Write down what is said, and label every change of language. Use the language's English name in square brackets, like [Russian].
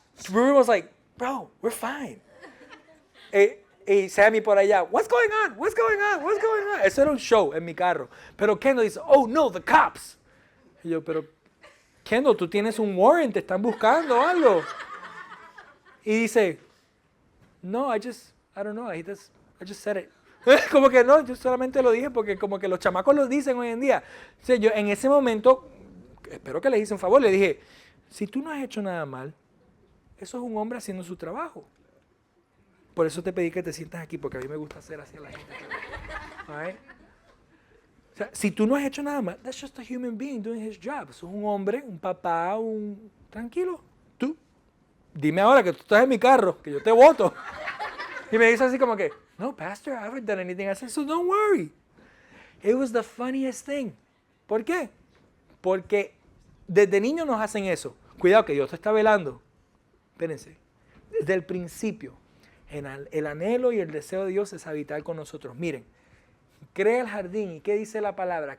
[English] Ruben was like, bro, we're fine. [Spanish] Y Sammy por allá, [English] what's going on? What's going on? What's going on? [Spanish] Eso era un show en mi carro. Pero Kendall dice, [English] oh no, the cops. [Spanish] Y yo, pero Kendall, tú tienes un warrant, te están buscando o algo. Y dice, [English] no, I don't know, I just said it. [Spanish] Como que no, yo solamente lo dije porque como que los chamacos lo dicen hoy en día. O sea, yo en ese momento, espero que les hice un favor, le dije, si tú no has hecho nada mal, eso es un hombre haciendo su trabajo. Por eso te pedí que te sientas aquí, porque a mí me gusta hacer así a la gente. [English] Right? [Spanish] O sea, si tú no has hecho nada mal, [English] that's just a human being doing his job. [Spanish] Eso es un hombre, un papá, tranquilo. Tú, dime ahora que tú estás en mi carro, que yo te voto. Y me dice así como que, no, pastor, [English] I haven't done anything. I said, so don't worry. It was the funniest thing. [Spanish] ¿Por qué? Porque desde niños nos hacen eso. Cuidado que Dios te está velando. Espérense. Desde el principio, el anhelo y el deseo de Dios es habitar con nosotros. Miren, crea el jardín y ¿qué dice la palabra?